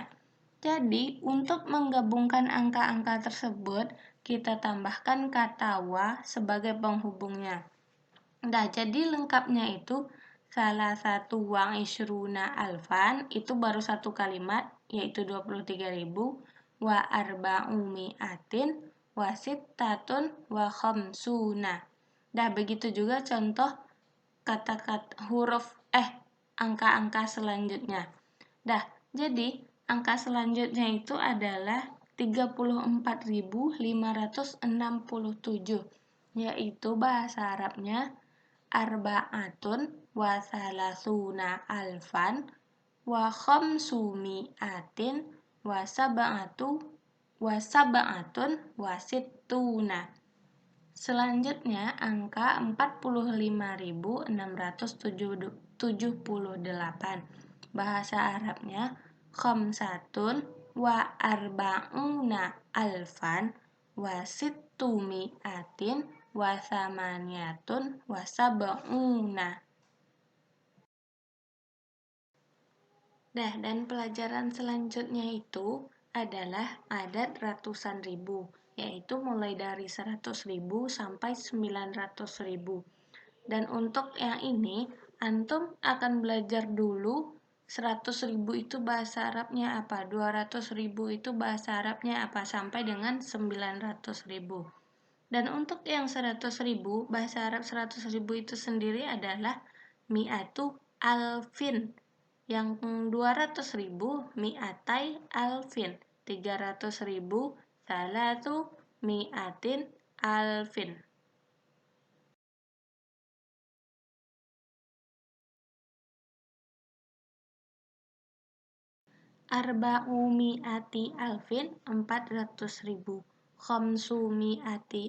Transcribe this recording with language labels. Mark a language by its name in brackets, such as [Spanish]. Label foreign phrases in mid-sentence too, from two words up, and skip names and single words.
[Indonesian] Jadi untuk menggabungkan angka-angka tersebut, kita tambahkan kata wa sebagai penghubungnya. Nah, jadi lengkapnya itu salah satu [Arabic] وعشرون ألفا [Indonesian] itu baru satu kalimat, yaitu 23.000. [Arabic] وأربع مائة وستة وخمسون. [Indonesian] Nah, begitu juga contoh kata-kata huruf angka-angka selanjutnya. Nah, jadi angka selanjutnya itu adalah 34.567, yaitu bahasa Arabnya [Arabic] أربعة وثلاثون ألفا وخمسمائة وسبعة وستون. [Indonesian] Selanjutnya, angka 45.678. Bahasa Arabnya [Arabic] خمسة وأربعون ألفا وستمائة وثمانية وسبعون. [Indonesian] Dan pelajaran selanjutnya itu adalah adat ratusan ribu, yaitu mulai dari 100.000 sampai 900.000. Dan untuk yang ini, antum akan belajar dulu 100.000 itu bahasa Arabnya apa, 200.000 itu bahasa Arabnya apa, sampai dengan 900.000. Dan untuk yang 100.000, bahasa Arab 100.000 itu sendiri adalah [Arabic] مائة ألف. [Indonesian] Yang 200.000 [Arabic] مائتا ألف, [Indonesian] 300.000 [Arabic] ثلاث مائة ألف. أربع مائة ألف 400.000, خمس مائة